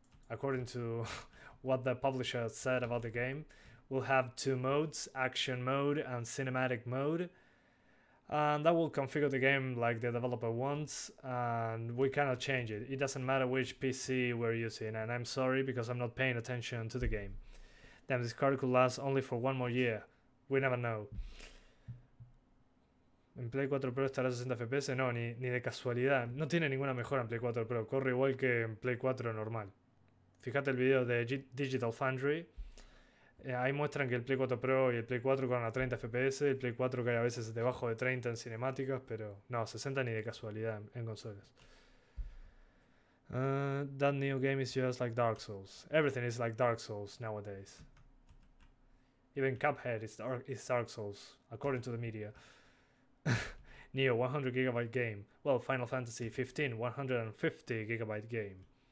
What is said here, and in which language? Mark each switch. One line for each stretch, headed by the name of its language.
English: According to what the publisher said about the game, we'll have 2 modes, action mode and cinematic mode. And that will configure the game like the developer wants, and we cannot change it. It doesn't matter which PC we're using, and I'm sorry because I'm not paying attention to the game. Damn, this card could last only for 1 more year. We never know.
Spanish: En Play 4 Pro estará a 60 FPS, no, ni de casualidad. No tiene ninguna mejora en Play 4 Pro, corre igual que en Play 4 normal. Fíjate el video de Digital Foundry. Ahí muestran que el Play 4 Pro y el Play 4 con a 30 FPS, el Play 4 cae a veces debajo de 30 en cinemáticas, pero no, 60 ni de casualidad en consolas.
English: That new game is just like Dark Souls. Everything is like Dark Souls nowadays. Even Cuphead is Dark Souls, according to the media. Neo 100 gigabyte game. Well, Final Fantasy 15 150 gigabyte game.